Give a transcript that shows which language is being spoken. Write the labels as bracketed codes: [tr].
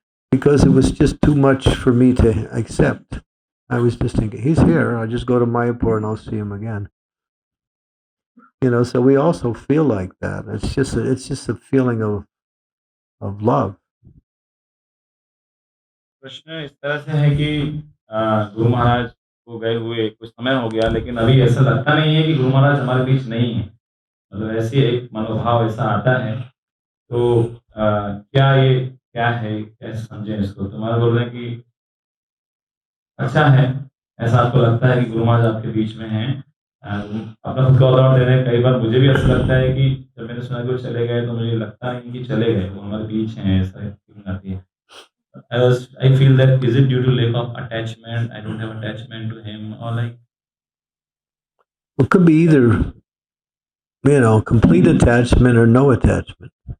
[en] Because it was just too much for me to accept. I was just thinking, he's here, I'll just go to Mayapur and I'll see him again. So we also feel like that. It's just a feeling of love. [hi] प्रश्न इस तरह से है कि गुरु महाराज को गए हुए कुछ समय हो गया, लेकिन अभी ऐसा लगता नहीं है कि गुरु महाराज हमारे बीच नहीं है। मतलब ऐसी एक मनोभाव ऐसा आता है, तो क्या है, कैसे समझें इसको? तो महाराज बोल रहे हैं कि अच्छा है, ऐसा आपको लगता है कि गुरु महाराज आपके बीच में हैं। अपना खुद का उदाहरण दे रहे हैं, कई बार मुझे भी ऐसा लगता है कि जब मैंने सुना कि वो चले गए, तो मुझे लगता नहीं कि चले गए, वो हमारे बीच हैं, ऐसा फीलिंग आती है। [en] I feel that is it due to lack of attachment? I don't have attachment to him, or like It could be either, complete attachment or no attachment.